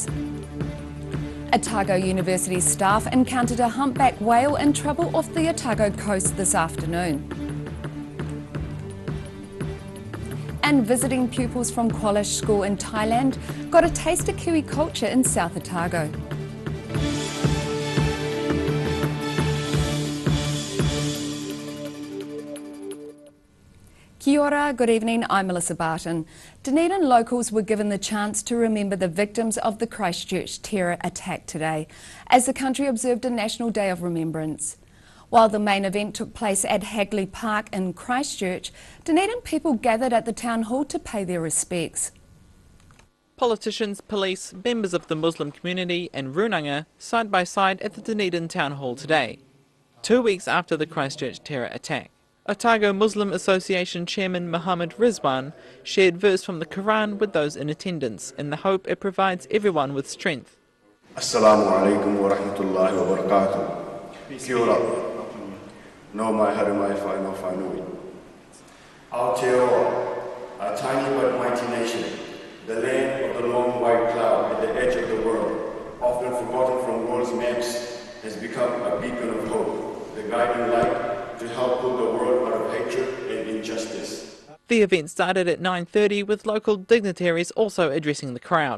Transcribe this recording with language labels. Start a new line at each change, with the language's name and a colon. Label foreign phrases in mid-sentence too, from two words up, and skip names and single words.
English: Otago University staff encountered a humpback whale in trouble off the Otago coast this afternoon. And visiting pupils from Qualish School in Thailand got a taste of Kiwi culture in South Otago.
Māori: Kia ora,
English: good evening, I'm Melissa Barton. Dunedin locals were given the chance to remember the victims of the Christchurch terror attack today, as the country observed a National Day of Remembrance. While the main event took place at Hagley Park in Christchurch, Dunedin people gathered at the town hall to pay their respects. Politicians, police, members of the Muslim community and Runanga side by side at the Dunedin town hall today, 2 weeks after the Christchurch terror attack. Otago Muslim Association Chairman Muhammad Rizwan shared verse from the Quran with those in attendance in the hope it provides everyone with strength.
Arabic: السلام عليكم ورحمة الله وبركاته.
Māori: Kia ora. No mai haramai whai no whanui.
English: Aotearoa, a tiny but mighty nation, the land of the long white cloud at the edge of the world, often forgotten from world's maps, has become a beacon of hope, the guiding light to help pull the world out of hatred and injustice. The event started at 9:30 with local dignitaries also addressing the crowd.